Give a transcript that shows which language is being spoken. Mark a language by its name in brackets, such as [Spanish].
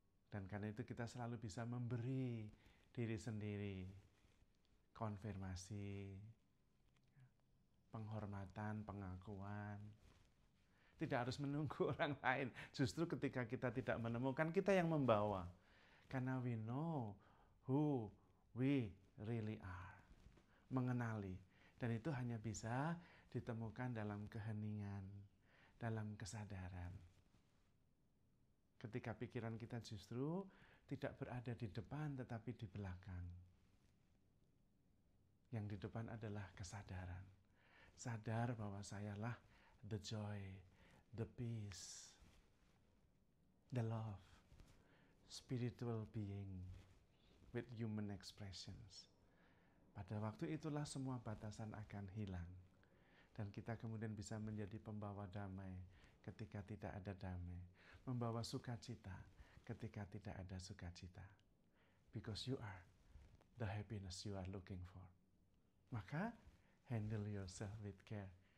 [Indonesian] Dan karena itu kita selalu bisa memberi diri sendiri konfirmasi, penghormatan, pengakuan. Tidak harus menunggu orang lain. Justru ketika kita tidak menemukan, kita yang membawa. Karena [English] we know who we really are. [Indonesian] Mengenali. Dan itu hanya bisa ditemukan dalam keheningan, dalam kesadaran. Ketika pikiran kita justru tidak berada di depan tetapi di belakang. Yang di depan adalah kesadaran. sadar bahwa sayalah [English] the joy, the peace, the love, spiritual being with human expressions. [Indonesian] Pada waktu itulah semua batasan akan hilang. Dan kita kemudian bisa menjadi pembawa damai ketika tidak ada damai. Membawa sukacita ketika tidak ada sukacita. [English] Because you are the happiness you are looking for. [Indonesian] Maka, [English] handle yourself with care.